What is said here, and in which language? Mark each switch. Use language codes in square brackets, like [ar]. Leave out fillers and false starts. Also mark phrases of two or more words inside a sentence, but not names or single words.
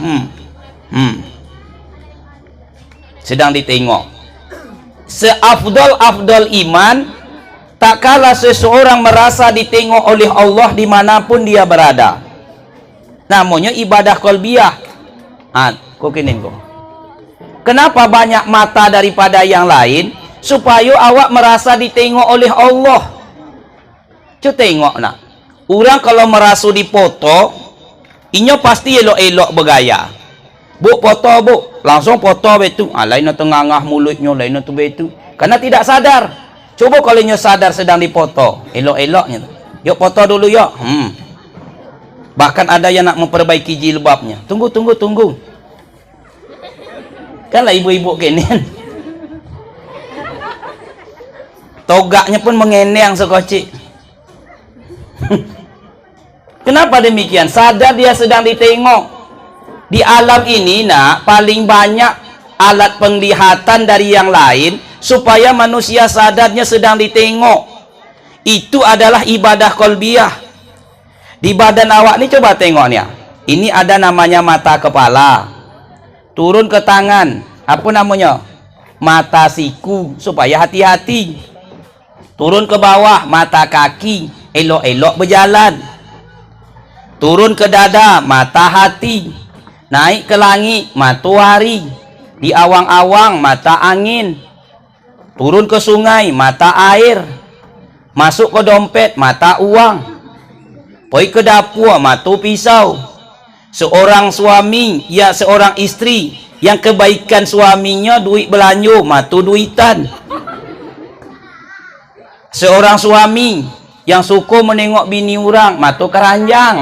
[ms] Sedang ditengok. Seafdal iman tak kala seseorang merasa ditengok oleh Allah dimanapun dia berada, namanya ibadah qalbiyah. Kenapa banyak mata daripada yang lain? Supaya awak merasa ditengok oleh Allah. Cuba tengok nak, orang kalau merasa dipoto, inyo pasti elok-elok bergaya. [min] Bu foto bu, langsung foto betu. Lain tu ngangah mulutnya, lain tu betu. [ms] Karena tidak sadar. Coba kalau inyo sadar sedang dipoto, elok-eloknya. Yuk foto dulu yuk. Bahkan ada yang nak memperbaiki jilbabnya. Tunggu. Kan lah ibu-ibu kini. [min] Togaknya pun mengeneng sekocik. [ms] Kenapa demikian? Sadar dia sedang ditengok. Di alam ini nak paling banyak alat penglihatan dari yang lain supaya manusia sadarnya sedang ditengok. Itu adalah ibadah qalbiyah. Di badan awak ni coba tengok ni. Ini ada namanya mata kepala. Turun ke tangan, apa namanya? Mata siku, supaya hati-hati. Turun ke bawah, mata kaki, elok-elok berjalan. Turun ke dada, mata hati. Naik ke langit, matahari. Di awang-awang, mata angin. Turun ke sungai, mata air. Masuk ke dompet, mata uang. Pergi ke dapur, mata pisau. Seorang suami, ya seorang istri yang kebaikan suaminya duit belanja, mata duitan. Seorang suami yang suka menengok bini orang, mata keranjang.